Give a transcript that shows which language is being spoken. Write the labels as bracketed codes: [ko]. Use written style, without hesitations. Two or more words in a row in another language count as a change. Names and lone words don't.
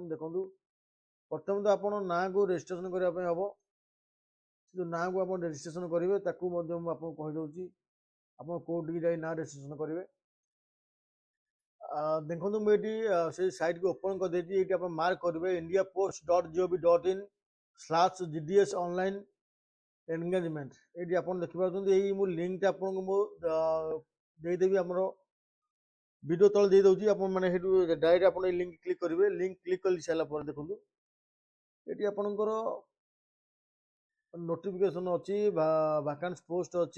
[or] ଦେଖନ୍ତୁ ପ୍ରଥମେ ତ ଆପଣ ନାଁକୁ ରେଜିଷ୍ଟ୍ରେସନ କରିବା ପାଇଁ ହେବ। ଯେଉଁ ନାଁକୁ ଆପଣ ରେଜିଷ୍ଟ୍ରେସନ କରିବେ ତାକୁ ମଧ୍ୟ ମୁଁ ଆପଣଙ୍କୁ କହିଦେଉଛି ଆପଣ କୋଉଠିକି ଯାଇ ନାଁ ରେଜିଷ୍ଟ୍ରେସନ କରିବେ। ଦେଖନ୍ତୁ ମୁଁ ଏଠି ସେଇ ସାଇଟ୍କୁ ଓପନ୍ କରିଦେଇଛି। ଏଇଠି ଆପଣ ମାର୍କ କରିବେ indiapost.gov.in/gds [en] online engagement. [or] ଏଇଠି ଆପଣ ଦେଖିପାରୁଛନ୍ତି ଏଇ ମୁଁ ଲିଙ୍କଟା ଆପଣଙ୍କୁ ମୁଁ ଦେଇଦେବି, ଆମର ଭିଡ଼ିଓ ତଳେ ଦେଇଦେଉଛି। ଆପଣ ମାନେ ସେଇଠୁ ଡାଇରେକ୍ଟ ଆପଣ ଏଇ [en] link click [or] କରିବେ। [en] link click [or] କରି ସାରିଲା ପରେ ଦେଖନ୍ତୁ ଏଠି ଆପଣଙ୍କର ନୋଟିଫିକେସନ ଅଛି ବା [en] vacancy post [or] ଅଛି।